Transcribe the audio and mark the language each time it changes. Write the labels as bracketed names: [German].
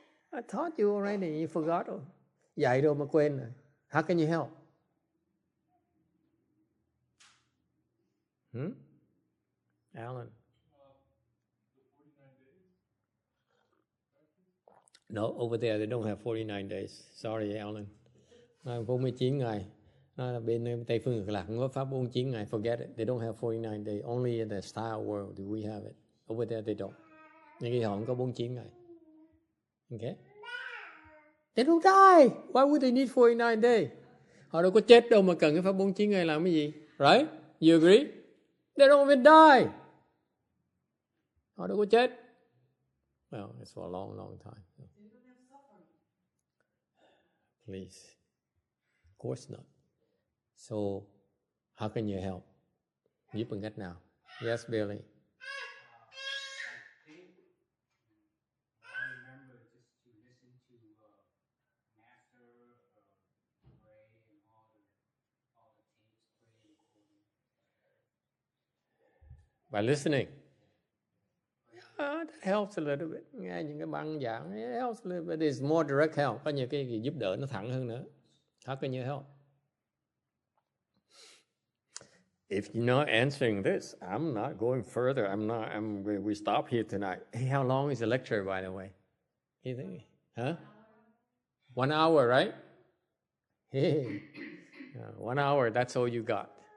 [English] I taught you already. You forgot rồi. [Vietnamese] Dạy rồi mà quên rồi. [English] How can you help? Alan. No, over there they don't have 49 days. Sorry, Alan. [Vietnamese] 49 ngày. Bên Tây phương Cực Lạc không có pháp 49 ngày. [English] Forget it. They don't have 49 days. Only in the style world do we have it. Over there they don't. [Vietnamese] Nhưng khi họ không có 49 ngày. [English] Okay? They don't die. Why would they need 49 days? [Vietnamese] Họ đâu có chết đâu mà cần cái pháp 49 ngày làm cái gì. [English] Right? You agree? They don't even die. [Vietnamese] Họ đâu có chết. [English] Well, it's for a long, long time. Please. Of course not. So, how can you help? [Vietnamese] Giúp bằng cách nào? [English] Yes, Billy. By listening. That helps a little bit. [Vietnamese] Nghe những cái băng giảng, [English] it helps a little bit. It's more direct help. [Vietnamese] Có nhiều cái giúp đỡ nó thẳng hơn nữa. [English] How can you help? If you're not answering this, I'm not going further. We stop here tonight. Hey, how long is the lecture, by the way? You think? Huh? 1 hour, right? Hey, 1 hour, that's all you got.